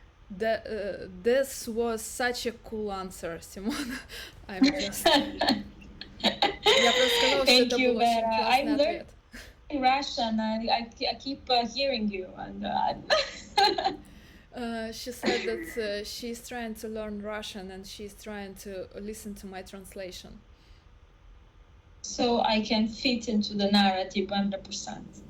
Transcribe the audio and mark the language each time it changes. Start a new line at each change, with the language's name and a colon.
English: This was such a cool answer, Simona.
Russian: Я просто сказала, что это был очень классный ответ.
English: Russian, I keep hearing you, and she said that she's trying to learn Russian and she's trying to listen to my translation. So I can fit into the narrative 100%.